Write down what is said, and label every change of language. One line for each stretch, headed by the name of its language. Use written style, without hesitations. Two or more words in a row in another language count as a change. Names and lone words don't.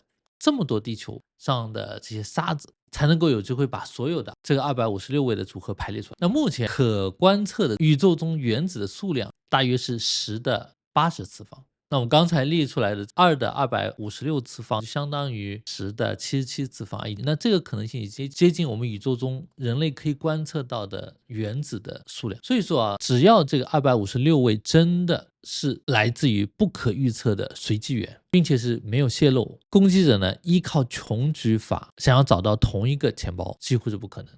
Chinese: 這麼多地球上的這些沙子才能夠有機會把所有的這個256位的組合排列出來。那目前可觀測的宇宙中原子的數量大約是10的80次方。那我們剛才列出來的2的256次方就相當於10的77次方，那這個可能性已經接近我們宇宙中人類可以觀測到的原子的數量。所以說啊，只要這個256位真的是來自於不可預測的隨機源，並且是沒有洩露，攻擊者呢依靠窮舉法想要找到同一個錢包幾乎是不可能。